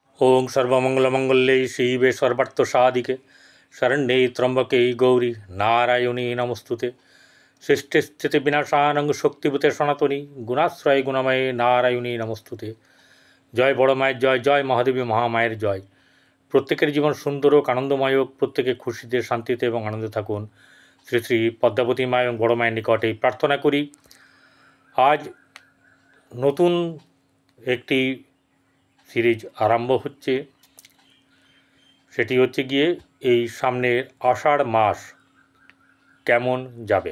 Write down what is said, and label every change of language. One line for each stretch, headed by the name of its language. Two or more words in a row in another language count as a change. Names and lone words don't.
Sanskrit: ओं सर्वमंगलमंगल्ये शिवे सर्वार्थसाधिके शरण्ये त्र्यंबके गौरी नारायणी नमस्तुते। सृष्टि स्थिति विनाशानं शक्तिभूते सनातनी गुणाश्रय गुणमये नारायणी नमस्तुते।
Bangla: জয় বড় माয়ের জয়, জয় মহাদেবী মহামায়ের জয়। প্রত্যেকের জীবন সুন্দর ও আনন্দময় হোক, প্রত্যেকে খুশিতে শান্তিতে এবং আনন্দে থাকুন। শ্রী শ্রী পদ্মাবতী মা এবং বড় মায়ের নিকটে প্রার্থনা করি। আজ নতুন একটি সিরিজ আরম্ভ হচ্ছে, সেটি হচ্ছে গিয়ে এই সামনের আষাঢ় মাস কেমন যাবে।